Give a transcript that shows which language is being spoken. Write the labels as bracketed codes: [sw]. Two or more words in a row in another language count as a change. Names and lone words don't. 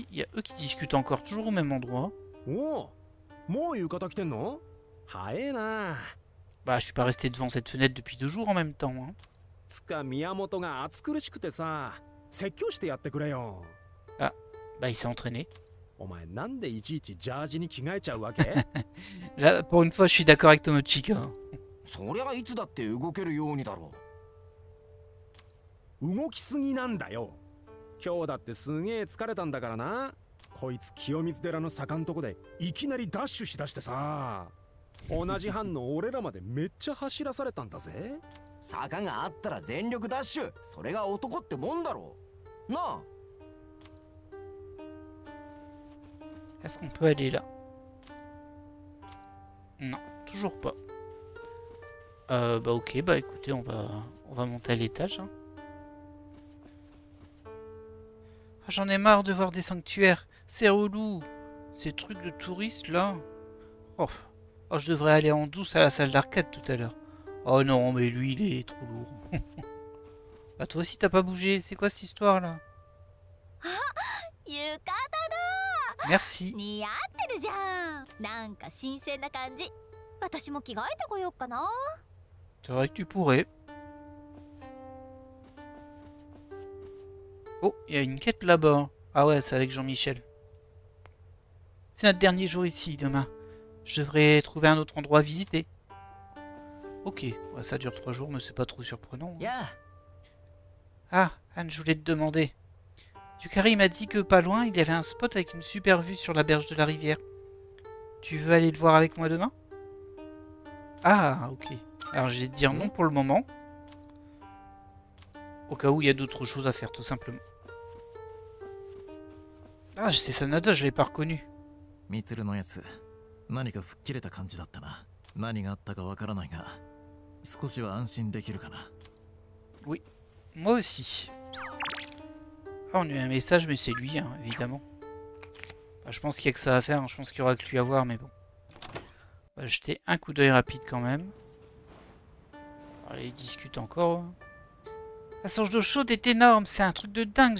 [fr] Il y a eux qui discutent encore, toujours au même endroit. Bah, je suis pas resté devant cette fenêtre depuis 2 jours en même temps. Hein. Ah, bah il s'est entraîné. Là, pour une fois, je suis d'accord avec Tomochika. [ja] そりゃいつだって動けるようにだろう。動きすぎなんだよ。今日だってすげえ疲れたんだからな。こいつ清水寺の坂んとこでいきなりダッシュしだしてさ。同じ班の俺らまでめっちゃ走らされたんだぜ。坂があったら全力ダッシュ。それが男ってもんだろう。なあ。 [fr] Est-ce qu'on peut aller là? Non, toujours pas. Bah ok, bah écoutez, on va monter à l'étage. Hein. Ah, j'en ai marre de voir des sanctuaires. C'est relou. Ces trucs de touristes là. Oh. Oh, je devrais aller en douce à la salle d'arcade tout à l'heure. Oh non, mais lui il est trop lourd. Bah toi aussi t'as pas bougé. C'est quoi cette histoire là? Merci. [ja] 似合ってるじゃん。なんか新鮮な感じ。私も着替えてこようかな。 [fr] C'est vrai que tu pourrais. Oh, il y a une quête là-bas. Ah ouais, c'est avec Jean-Michel. C'est notre dernier jour ici, demain. Je devrais trouver un autre endroit à visiter. Ok, ouais, ça dure 3 jours, mais c'est pas trop surprenant. Yeah. Ah, Anne, je voulais te demander. Yukari m'a dit que pas loin, il y avait un spot avec une super vue sur la berge de la rivière. Tu veux aller le voir avec moi demain? Ah, ok. Alors je vais te dire non pour le moment. Au cas où il y a d'autres choses à faire, tout simplement. Ah, c'est Sanada, je l'ai pas reconnu. [ja] Mitsuruのやつ、何か吹っ切れた感じだったな. 何があったか分からないが、少しは安心できるかな? [fr] Oui, moi aussi. Ah, on a eu un message, mais c'est lui, hein, évidemment. Bah, je pense qu'il y a que ça à faire, hein. Je pense qu'il y aura que lui à voir, mais bon. On va jeter un coup d'œil rapide quand même. Allez, il discute encore. La source d'eau chaude est énorme, c'est un truc de dingue.